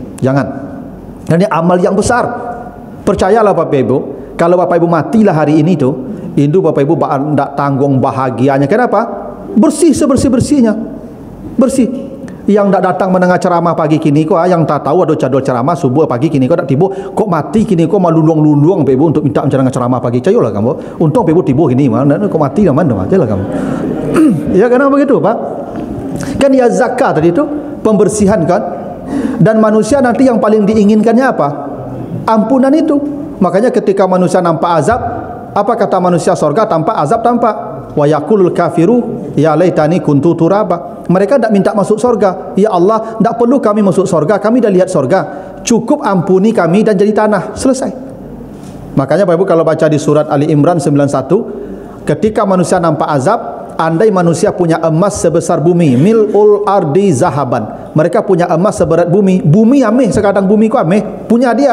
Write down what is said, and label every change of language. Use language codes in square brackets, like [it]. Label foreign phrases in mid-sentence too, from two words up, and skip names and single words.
[id] Jangan. Dan ini amal yang besar. Percayalah Bapak Ibu, kalau Bapak Ibu matilah hari ini tuh, itu Bapak Ibu tidak tanggung bahagianya. Kenapa? Bersih sebersih-bersihnya. Bersih. Yang tidak datang mendengar ceramah pagi kini kok, yang tak tahu ada jadwal ceramah subuh pagi kini kok tak tiba, kok mati kini kok malulung-lulung Bapak Ibu untuk minta mendengar ceramah pagi. Cayolah kamu. Untung Bapak Ibu tiba kini mana kok mati mana aja lah kamu. Ya kenapa begitu Pak? Kan ya zakat tadi itu pembersihan kan. Dan manusia nanti yang paling diinginkannya apa? Ampunan itu. Makanya ketika manusia nampak azab, apa kata manusia sorga? Tampak azab tampak. [ar] ويقول الكافر يا ليتني كنت ترابا. [id] Mereka tidak minta masuk sorga. Ya Allah, tidak perlu kami masuk sorga, kami dah lihat sorga. Cukup ampuni kami dan jadi tanah. Selesai. Makanya Bapak Ibu kalau baca di surat Ali Imran 91, ketika manusia nampak azab, andai manusia punya emas sebesar bumi, [ar] ملء الأرض ذهبا, [id] mereka punya emas seberat bumi, [min] bumi ameh, sekadang bumi ku ameh, [id] punya dia.